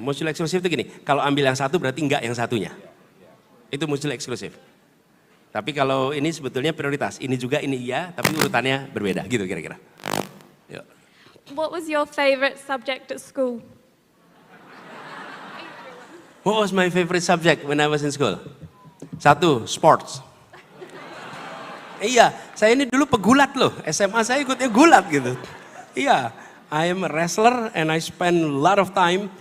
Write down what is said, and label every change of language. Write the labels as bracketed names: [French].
[Indonesian] Mutually eksklusif itu gini, kalau ambil yang satu berarti enggak yang satunya. Itu mutually eksklusif. Tapi kalau ini sebetulnya prioritas, ini juga ini iya, tapi urutannya berbeda gitu kira-kira. Yuk. [English] What was your favorite subject at school? What was my favorite subject when I was in school? 1, sports. [Indonesian] Iya, saya ini dulu pegulat loh. SMA saya ikutnya gulat gitu. [English] Iya, I am a wrestler and I spend a lot of time.